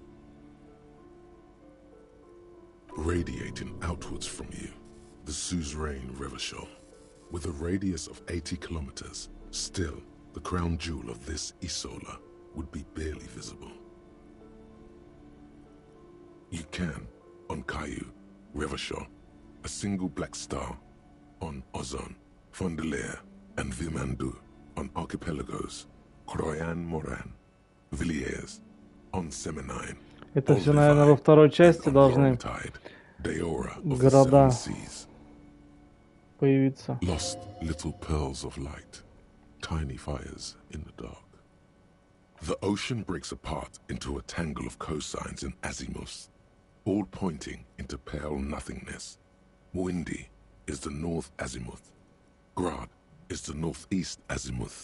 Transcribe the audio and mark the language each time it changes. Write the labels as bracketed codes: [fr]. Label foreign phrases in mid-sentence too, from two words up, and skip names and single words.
[en] Radiating outwards from you, the suzerain Revachol. With a radius of 80 kilometers, still, the crown jewel of this Isola would be barely visible. You can, on Caillou, Revachol, a single black star, on Ozon, Fondelier, and Vilmandu, on Archipelagos, Croyan Moran, Villiers, on Seminine. [ru] Это все, наверное, во второй части должны города появиться. [en] Lost little pearls of light, tiny fires in the dark. The ocean breaks apart into a tangle of cosines and azimuths, all pointing into pale nothingness. Mwindi is the north azimuth. Grad is the northeast azimuth.